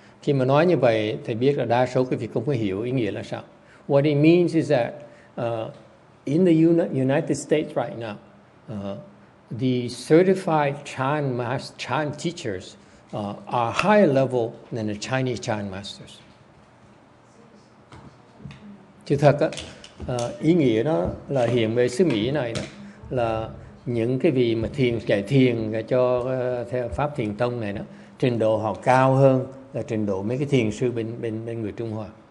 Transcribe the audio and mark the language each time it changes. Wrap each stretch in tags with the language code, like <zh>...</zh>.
<vi>Khi mà nói như vậy, thì biết là đa số quý vị không có hiểu ý nghĩa là sao.</vi> <en>What it means is that in the United States right now, the certified Chan teachers are higher level than the Chinese Chan masters.</en> <vi>Chứ thật á, ý nghĩa đó là hiện về xứ Mỹ này đó, là những cái vị mà dạy thiền cho theo pháp thiền tông này đó, trình độ họ cao hơn là trình độ mấy cái thiền sư bên người Trung Hoa.</vi>